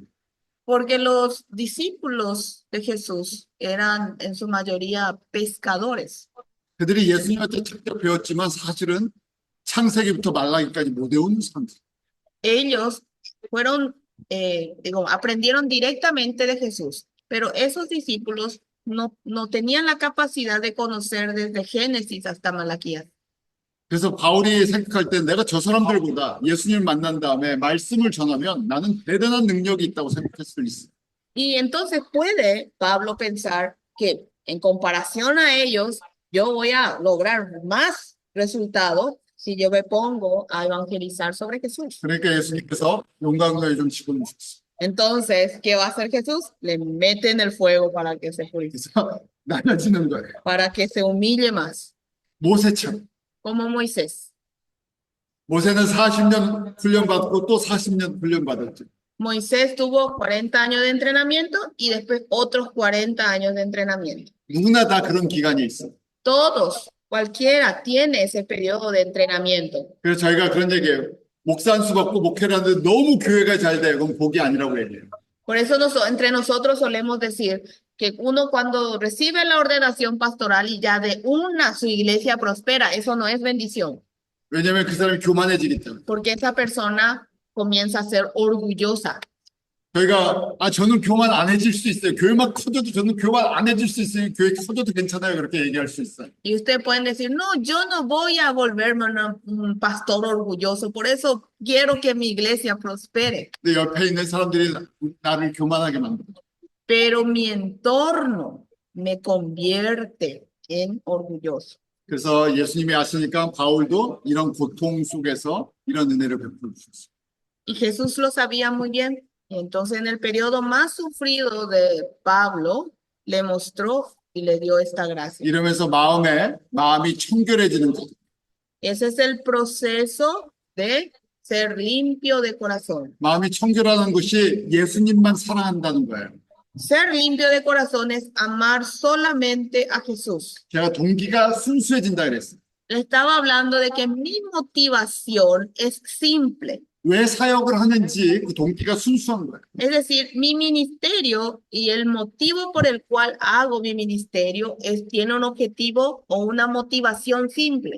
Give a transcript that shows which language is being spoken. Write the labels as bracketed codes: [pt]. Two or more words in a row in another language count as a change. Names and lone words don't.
[es] Porque los discípulos de Jesús eran en su mayoría pescadores. [ko] 그들이 예수님한테 직접 배웠지만 사실은 창세기부터 말라기까지 못 외우는 사람들. [es] Ellos aprendieron directamente de Jesús, pero esos discípulos no tenían la capacidad de conocer desde Génesis hasta Malaquías. [ko] 그래서 바울이 생각할 때 내가 저 사람들보다 예수님을 만난 다음에 말씀을 전하면 나는 대단한 능력이 있다고 생각할 수 있어. [es] Y entonces puede Pablo pensar que en comparación a ellos, yo voy a lograr más resultados si yo me pongo a evangelizar sobre Jesús. [ko] 그러니까 예수님께서 용광로에 좀 집어넣으셨어. [es] Entonces, ¿qué va a hacer Jesús? Le mete en el fuego para que se purifique, [ko] 그래서 나눠지는 거예요. [es] para que se humille más, [ko] 모세처럼. [es] como Moisés. [ko] 모세는 40년 훈련받고 또 40년 훈련받았죠. [es] Moisés tuvo 40 años de entrenamiento y después otros 40 años de entrenamiento. [ko] 누구나 다 그런 기간이 있어. [es] Todos, cualquiera tiene ese periodo de entrenamiento. [ko] 그래서 저희가 그런 얘기해요. 목사 한 수 받고 목회를 하는데 너무 교회가 잘 돼. 그건 복이 아니라고 얘기해요. [es] Por eso entre nosotros solemos decir que uno cuando recibe la ordenación pastoral y ya de una su iglesia prospera, eso no es bendición, [ko] 왜냐하면 그 사람이 교만해지기 때문에. [es] porque esa persona comienza a ser orgullosa. [ko] 저희가 저는 교만 안 해질 수 있어요. 교회만 커져도 저는 교만 안 해질 수 있어요. 교회 커져도 괜찮아요. 그렇게 얘기할 수 있어요. [es] Y ustedes pueden decir, no, yo no voy a volverme un pastor orgulloso, por eso quiero que mi iglesia prospere. [ko] 근데 옆에 있는 사람들이 나를 교만하게 만들어. [es] Pero mi entorno me convierte en orgulloso. [ko] 그래서 예수님이 아시니까 바울도 이런 고통 속에서 이런 은혜를 베풀어 주셨어요. [es] Y Jesús lo sabía muy bien. Entonces, en el periodo más sufrido de Pablo, le mostró y le dio esta gracia. [ko] 이러면서 마음이 청결해지는 것. [es] Ese es el proceso de ser limpio de corazón. [ko] 마음이 청결하는 것이 예수님만 사랑한다는 거예요. [es] Ser limpio de corazón es amar solamente a Jesús. [ko] 제가 동기가 순수해진다 그랬어요. [es] Le estaba hablando de que mi motivación es simple. [ko] 왜 사역을 하는지 그 동기가 순수한 거예요. [es] Es decir, mi ministerio y el motivo por el cual hago mi ministerio tiene un objetivo o una motivación simple.